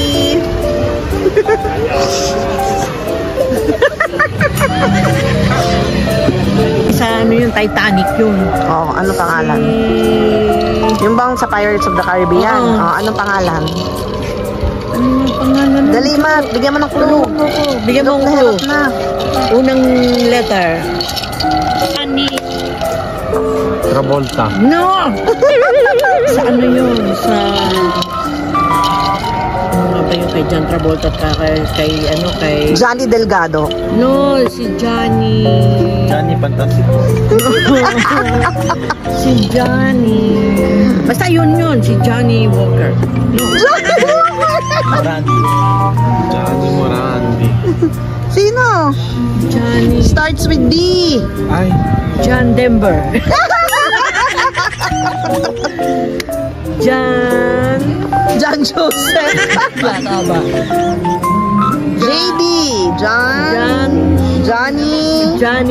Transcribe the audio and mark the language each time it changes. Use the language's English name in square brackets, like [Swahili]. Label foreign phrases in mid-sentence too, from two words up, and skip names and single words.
[Filipino] Sa ano yung Titanic yun? Oh, ano pangalan? Yung bang sa Pirates of the Caribbean? Oh, anong pangalan? Ano pangalan? Dali, Ma. Bigyan mo ng clue. Bigyan mo ng clue. Na. Unang letter. Anni. Travolta. No! Sa ano yun? Sa... Ano nga ba yung kay John Travolta at kay Johnny Delgado. No, si Johnny. Johnny Fantastico. Si Johnny. Basta yun, si Johnny Walker. No. Morandi. Johnny Morandi. Sino? Johnny. [English] Starts with D. [Filipino] Ay. John Denver. John Joseph. Plata ba? JD. Johnny